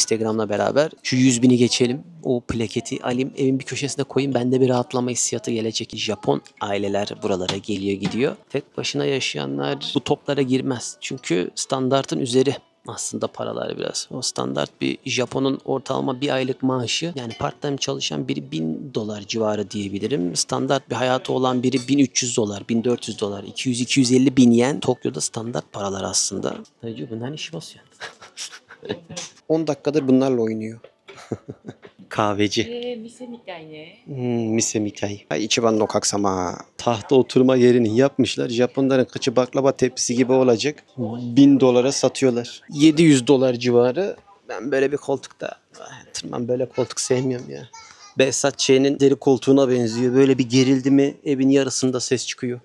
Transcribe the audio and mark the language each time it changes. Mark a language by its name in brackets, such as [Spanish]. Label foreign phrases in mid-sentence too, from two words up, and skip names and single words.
[Turkish] Instagram'la beraber. Şu 100 bini geçelim. O plaketi alayım. Evin bir köşesine koyayım. Bende bir rahatlama hissiyatı gelecek. Japon aileler buralara geliyor gidiyor. Tek başına yaşayanlar bu toplara girmez. Çünkü standartın üzeri aslında paralar biraz. O standart bir Japon'un ortalama bir aylık maaşı, yani part-time çalışan biri 1000 dolar civarı diyebilirim. Standart bir hayatı olan biri 1300 dolar, 1400 dolar, 200-250 bin yen. Tokyo'da standart paralar aslında. Bunlar işi basıyor. 10 dakikadır bunlarla oynuyor. Kahveci. [Japanese] 店みたいね。店みたい。一番の客様. [Turkish] Tahta oturma yerini yapmışlar. Japonların kıçı baklava tepsi gibi olacak. 1000 dolara satıyorlar. 700 dolar civarı. Ben böyle bir koltukta tırman, böyle koltuk sevmiyorum ya. Behzat Ç'nin deri koltuğuna benziyor. Böyle bir gerildi mi evin yarısında ses çıkıyor.